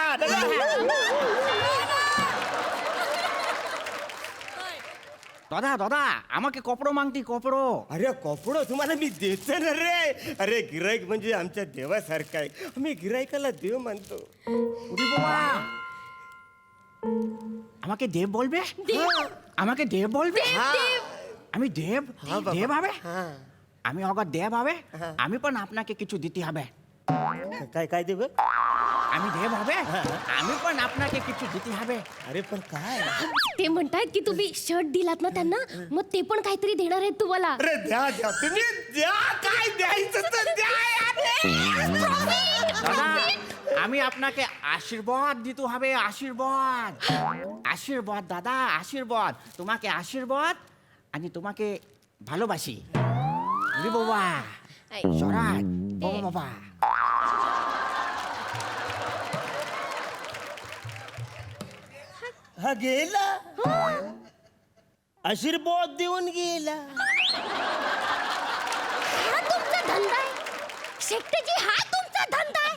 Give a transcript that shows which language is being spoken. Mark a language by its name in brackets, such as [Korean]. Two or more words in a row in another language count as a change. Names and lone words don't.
[Marathi] दादा दादा आम्हाला कपडो मागती कपडो. अरे कपडो तुम्हाला मी देतो ना रे. अरे गिराईक म्हणजे आमच्या देवासारखा आहे. आम्ही गिराईकाला देव मानतो. [Bangla] উড়ি বাবা আমাকে দেব বলবে? আমাকে দেব বলবে? আমি দেব দেব হবে? আমি অগর দেব হবে আমি पण আপনাকে কিছু দিতে হবে. [Marathi] काय काय देव? আমি দেব হবে আমি पण আপনাকে কিছু দিতে হবে. अरे पण काय? ते म्हणतात की तुम्ही शर्ट दिलात ना त्यांना मग ते पण काहीतरी देणार आहेत तुम्हाला. अरे द्या द्या तुम्ही द्या काय द्यायचं तर द्या [Bangla] দাদা আমি আপনাকে আশীর্বাদ দিতে হবে. আশীর্বাদ আশীর্বাদ দাদা আশীর্বাদ. তোমাকে আশীর্বাদ आणि তোমাকে ভালোবাসি. উরি বাবা সরাজ বাবা. [Marathi] हा गेला आशीर्वाद देऊन गेला. हा तुमचा धंदा आहे शेट्टीजी. हा तुमचा धंदा आहे.